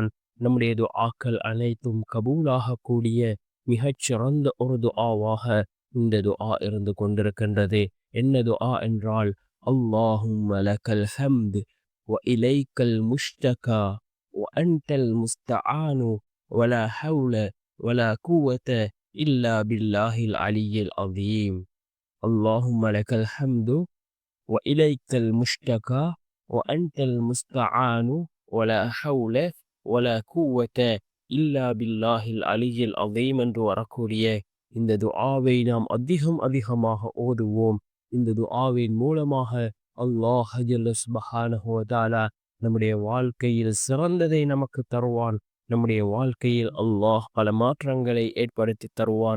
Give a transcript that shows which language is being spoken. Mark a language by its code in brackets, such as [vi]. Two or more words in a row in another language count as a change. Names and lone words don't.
[ta] நம்முடைய துஆக்கள் அனைத்தும் கபூலாகக்கூடிய மிகச்சிறந்த ஒரு துஆவாக இந்த துஆ இருந்து கொண்டிருக்கின்றது. என்ன துஆ என்றால், [ar] اللهم لك الحمد وإليك المشتكى وأنت المستعان ولا حول ولا قوة إلا بالله العلي العظيم. اللهم لك الحمد وإليك المشتكى وأنت المستعان ولا حول ولا قوة إلا بالله العلي العظيم [ta] என்று வரக்கூடிய இந்த துஆவை நாம் அதிகமாக ஓதுவோம். இந்த துஆவின் மூலமாக அல்லாஹ் [ar] جل سبحانه وتعالى [ta] நம்முடைய வாழ்க்கையில் சிறந்ததை நமக்கு தருவான். நம்முடைய வாழ்க்கையில் அல்லாஹ் பல மாற்றங்களை ஏற்படுத்தி தருவான்.